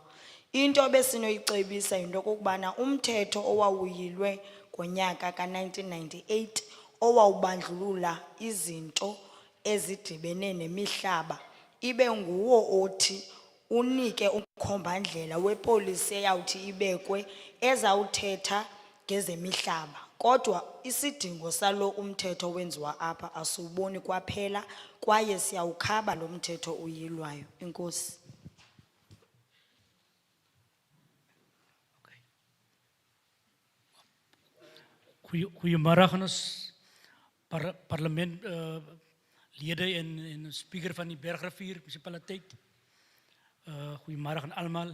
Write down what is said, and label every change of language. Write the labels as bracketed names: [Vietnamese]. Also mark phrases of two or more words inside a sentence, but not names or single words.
[Xhosa] Into besinoyicebisa into kokubana umthetho owawuyilwe ngonyaka ka-1998 owawubandlulula izinto ezidibene nemihlaba ibe nguwo othi unike umkhombandlela wepolisi eyawuthi ibekwe ezawuthetha ngezemihlaba. Kodwa isidingo salo umthetho wenziwa apha asiwuboni kwaphela, kwaye siyawukhaba lo mthetho uyilwayo. Inkosi. [Afrikaans] Goeiemôre aan ons parlement lede en speaker van die Bergrivier munisipaliteit. Goeiemôre aan almal.